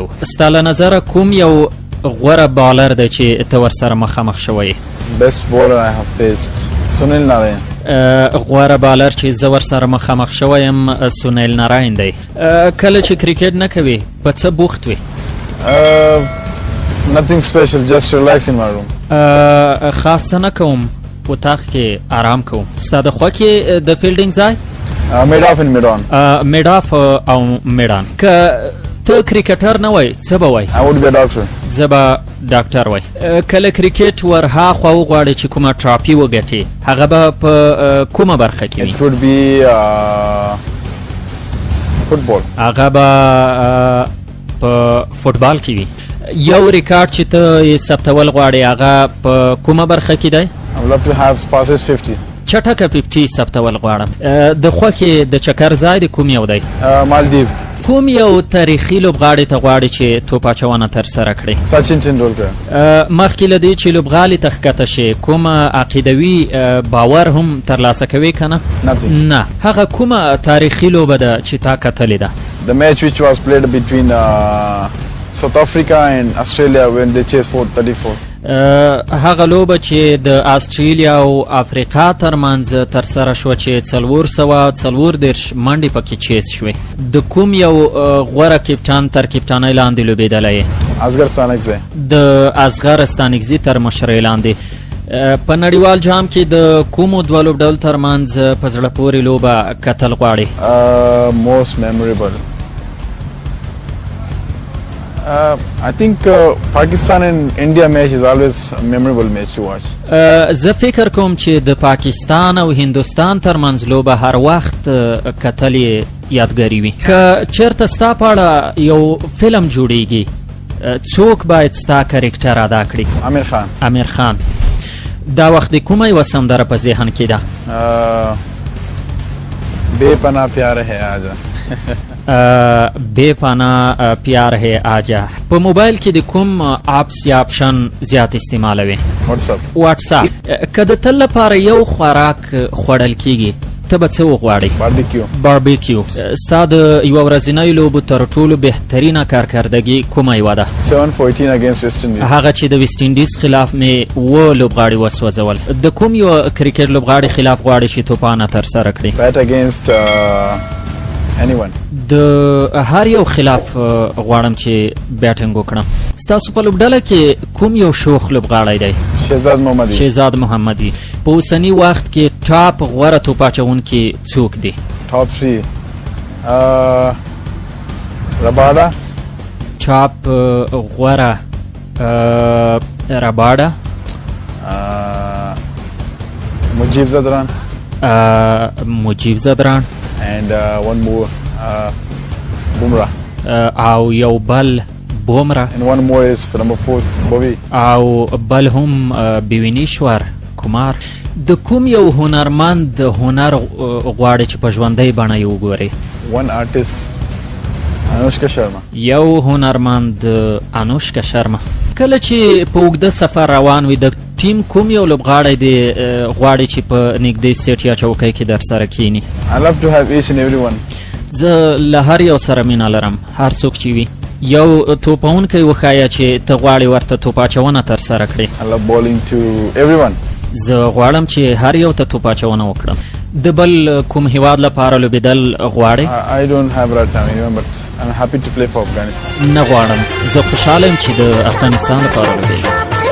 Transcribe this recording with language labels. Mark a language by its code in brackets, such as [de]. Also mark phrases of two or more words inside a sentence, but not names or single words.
[ps] ستا له نظره کوم یو غوره بالر دی چې ته ورسره مخامخ شوی؟ [en] Best bowler I have faced, Sunil Narayan. [ps] غوره بالر چې زه ورسره مخامخ شوی یم سونیل ناراین دی. کله چې کرکټ نه کوي په څه بوخت وي؟ [en] Nothing special, just relax in my room. [ps] خاص څه نه کوم، اتاق کې آرام کوم. ستا د خوښې د فیلډینګ ځای؟ [en] Mid-off and mid-on. [ps] mid-off او mid-on. که ته کرکټر نه وای څه به وای؟ [en] I would be a doctor. [ps] زه به ډاکټر وای. کله کرکټ ورهاخوا وغواړي چې کومه ټرافي وګټي هغه به په کومه برخه کې وي؟ [en] It would be football. [ps] هغه به په فوټبال کې وي. یو ریکارډ چې ته یې ثبتول غواړې هغه په کومه برخه کې دی؟ [en] I would love to have passes 50. [ps] چټکه 50 ثبتول غواړم. د خوښې د چکر ځای د کوم یو دی؟ Maldives. کوم یو تاریخي لوبغاړي ته غواړي چې توپ اچونه ترسره کړي؟ Sachin Tendulkar. مخکې له دې چې لوبغالي ته ښکته شي کومه عقیدوي باور هم ترلاسه کوي که نه؟ [en] Nothing. [ps] نه. هغه کومه تاریخي لوبه ده چې تا کتلې ده؟ [en] The match which was played between South Africa and Australia when they chased 434. [ps] هغه لوبه چې د استرالیا او افریقا ترمنځ ترسره شوه چې 440 منډې پکې چیز شوې. د کوم یو غوره کپټان تر کپټانۍ لاندې لوبېدلی یې؟ Asghar Stanekzai. د اصغر ستانکزي تر مشرۍ لاندې. په نړیوال جام کې د کومو دوه لوبډول ترمنځ په زړه پورې لوبه کتل غواړي؟ [en] Most memorable. I think Pakistan and India match is always a memorable match to watch. [ps] زه فکر کوم چې د پاکستان او هندوستان ترمنځ لوبه هر وخت کتل یې یادګاري وي. که چېرته ستا په اړه یو فلم جوړیږي څوک باید ستا کرکټر ادا کړي؟ Amir Khan. امیر خان. دا وخت د کومه یوه سندره په ذهن کې ده؟ [ur] بے پناہ پیار ہے آجا. بے پناه پیار ہے آجا. [ps] په موبایل کې د کوم اپس یا اپشن زیات استعمالوي؟ واتس اپ. که د تل لپاره یو خوراک خوړل کیږي ته به څه وغواړې؟ باربیکیو. ستا د یوه ورځنیو لوبو تر ټولو بهترینه کارکردګي کومه یوه ده؟ [en] 7-14 against West Indies. [ps] هغه چې د ویسټ انډیز خلاف مې 7 لوبغاړي وسوځول. د کوم یو کرکټ لوبغاړي خلاف غواړې چې توپانه ترسره کړي؟ [en] Bat against anyone. [ps] د هر یو خلاف غواړم چې بیټینګ وکړم. ستاسو په لوبډله کې کوم یو شوخ لوبغاړی دی؟ شهزاد محمدي. په اوسني وخت کې ټاپ غوره توپ اچوونکي څوک دي؟ [en] Top 3. Rabada. [ps] ټاپ غوره رباډا. مجیب زدران. [en] And one more Bumrah. [ps] او یو بل بومرا. [en] And one more is for number 4 Bobby. [ps] او بل هم بیوینیشور کمار. د کوم یو هنرمند هنر غواړي چې په ژوندۍ بڼه یې وګوري؟ [en] One artist Anushka Sharma. [ps] یو هنرمند انوشکا شرما. کله چې په اوږده سفر روان وي د ټیم کوم یو لوبغاړی دی غواړي چې په نږدې سیټ یا چوکۍ کې در سره کینی؟ [en] I love to have each and every one. [ps] زه له هر یو سره مینه لرم هر څوک چې وي. یو توپونکی وښایه چې ته غواړې ورته توپ اچونه ترسره کړې. [en] I love bowling to everyone. [ps] زه غواړم چې هر یو ته توپ اچونه وکړم. د بل کوم هیواد لپاره لوبېدل غواړې؟ [en] I don't have right now anyone but I'm happy to play for Afghanistan. [ps] نه غواړم. زه خوشحاله یم چې د افغانستان لپاره لوبېږم.